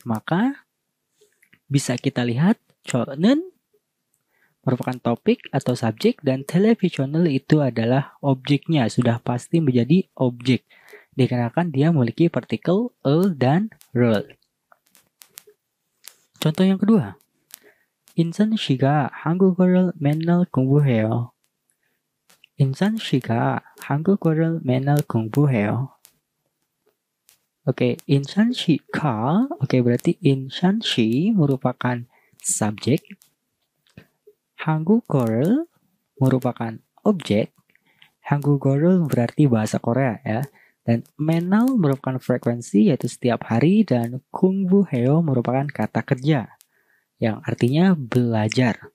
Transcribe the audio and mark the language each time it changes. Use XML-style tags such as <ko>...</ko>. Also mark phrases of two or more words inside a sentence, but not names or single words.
<id>Maka bisa kita lihat 저는 merupakan topik atau subjek dan televisional itu adalah objeknya. Sudah pasti menjadi objek. Dikarenakan dia memiliki partikel el dan rel. Contoh yang kedua.</id> <ko>인선 씨가 한국어를 맨날 공부해요. 인선 씨가 한국어를 맨날 공부해요.</ko> <id>Oke,</id> <ko>인선 씨가,</ko> <id>oke berarti</id> <ko>인선 씨</ko> <id>merupakan subjek, 한국어를 merupakan objek, 한국어를 berarti bahasa Korea ya, dan 맨날 merupakan frekuensi yaitu setiap hari, dan 공부해요 merupakan kata kerja yang artinya belajar.</id>